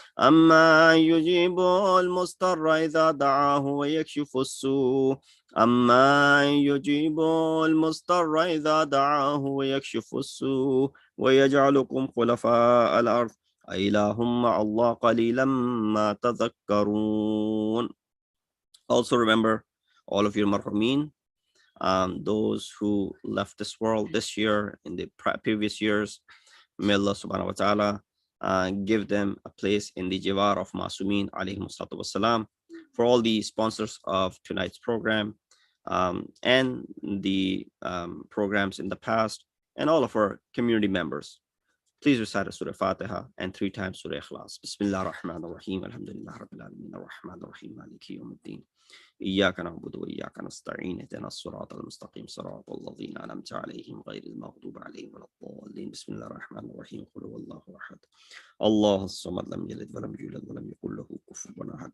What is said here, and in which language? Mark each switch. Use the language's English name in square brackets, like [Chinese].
[Arabic] أما يجيب المضطر إذا دعاه ويكشف السوء. أما يجيب المضطر إذا دعاه ويكشف السوء ويجعلكم خلفاء الأرض أإله مع الله قليلا ما تذكرون. [English] Also remember all of your marhumin, those who left this world this year, in the previous years. May Allah subhanahu wa ta'ala give them a place in the Jiwar of Masumin alayhim salatu wassalam. For all the sponsors of tonight's program and the programs in the past, and all of our community members, please recite Surah Fatiha and 3 times Surah Ikhlas. [Arabic] Bismillah ar-Rahman ar-Rahim. Alhamdulillah Rabbil Alameen. Ar-Rahman ar-Rahim. Maliki yawmiddin. إياك نعبد وإياك نستعين اهدنا الصراط المستقيم صراط الذين أنعمت عليهم غير المغضوب عليهم ولا الضالين. بسم الله الرحمن الرحيم. قل هو الله أحد الله الصمد لم يلد ولم يولد ولم يكن له كفوا أحد.